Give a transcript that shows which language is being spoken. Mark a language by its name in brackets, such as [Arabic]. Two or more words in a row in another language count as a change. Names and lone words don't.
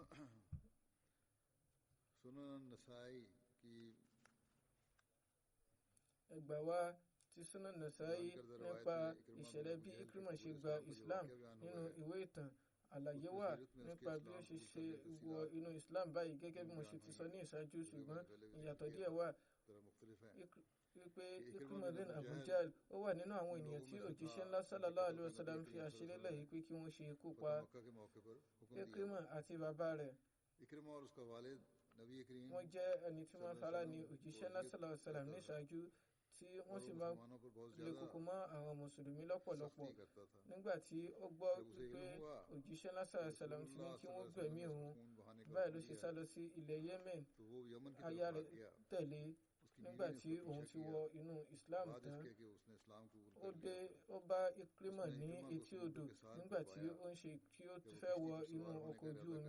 [Yoruba] Ẹgbà wa ti Sunan Nasa'i nípa ìṣẹ̀lẹ̀ bí Ikrimah ṣe gba Islam nínú ìwé ìtàn. Àlàyé wà nípa bí ó ṣe wọ inú Islam báyìí gẹ́gẹ́ bí mo ṣe ti sọ ní ìṣáájú, ṣùgbọ́n ìyàtọ̀ díẹ̀ wà. Wípé Ikrimah bin Abu Jahl ó wà nínú àwọn ènìyàn tí òjíṣẹ́ ńlá [Arabic] صلى الله عليه وسلم [Yoruba] fi àṣírí lẹ̀ yìí pé kí wọ́n ṣe ikú pa Ikrimah àti bàbá rẹ̀. Wọ́n jẹ́ ẹni tí wọ́n fara ní òjíṣẹ́ ńlá [Arabic] صلى الله عليه وسلم [Yoruba] ní ìṣáájú tí wọ́n sì máa lè kókó mọ́ àwọn mùsùlùmí lọ́pọ̀lọpọ̀. Nígbà tí ó gbọ́ pé òjíṣẹ́ ńlá [Arabic] صلى الله عليه وسلم [Yoruba] ti ní kí wọ́n gbẹ̀mí òun, báyìí ló ṣe sá lọ sí ilẹ̀ Yemen. Aya rẹ̀ tẹ̀lé. Nígbà tí òun ti wọ inú Islam tán, ó bá Ikrimah ní etí odò nígbà tí ó fẹ́ wọ inú ọkọ̀ ojú omi.